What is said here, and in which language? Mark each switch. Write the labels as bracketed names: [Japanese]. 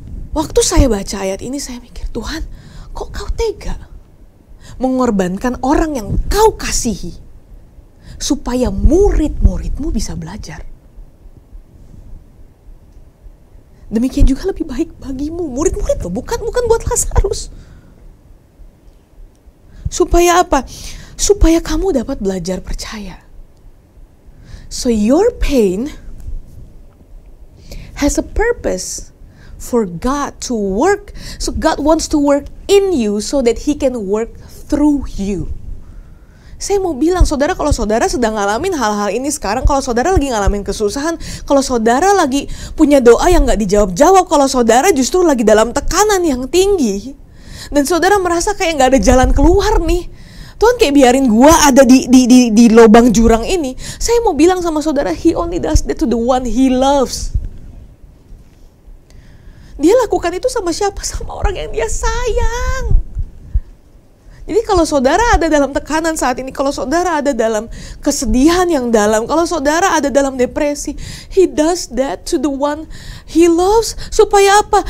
[Indonesian] Waktu saya baca ayat ini saya mikir, Tuhan, kok kau tega mengorbankan orang yang kau kasihi supaya murid-muridmu bisa belajar. Demikian juga lebih baik bagimu, murid-murid loh, bukan buat Lazarus. Supaya apa? Supaya kamu dapat belajar percaya. [English] So your pain has a purpose for God to work. So God wants to work in you so that He can work through you. [Indonesian] Saya mau bilang, saudara, kalau saudara sedang ngalamin hal-hal ini sekarang, kalau saudara lagi ngalamin kesusahan, kalau saudara lagi punya doa yang gak dijawab-jawab, kalau saudara justru lagi dalam tekanan yang tinggi, dan saudara merasa kayak gak ada jalan keluar nih, Tuhan kayak biarin gua ada di lubang jurang ini. Saya mau bilang sama saudara, [English] He only does that to the one He loves. [Indonesian] Dia lakukan itu sama siapa? Sama orang yang Dia sayang. Jadi kalau saudara ada dalam tekanan saat ini, kalau saudara ada dalam kesedihan yang dalam, kalau saudara ada dalam depresi, [English] He does that to the one He loves. [Indonesian] Supaya apa?